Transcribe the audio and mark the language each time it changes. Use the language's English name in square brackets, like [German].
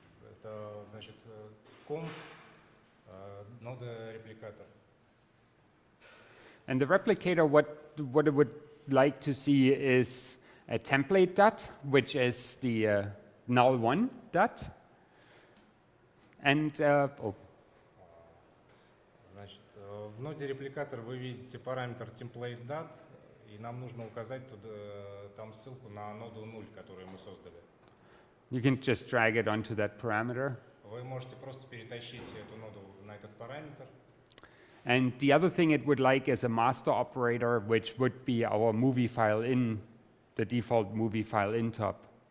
[Russian] Это значит comp нода репликатор. [English] And the replicator, what it would like to see is a template dot, which is the null one dot. And [Russian] Значит, в ноде репликатор вы видите параметр template.dat, и нам нужно указать там ссылку на ноду 0, которую мы создали. [English] you can just drag it onto that parameter. [Russian] Вы можете просто перетащить эту ноду на этот параметр. [English] And the other thing it would like is a master operator, which would be our movie file in, the default movie file in top.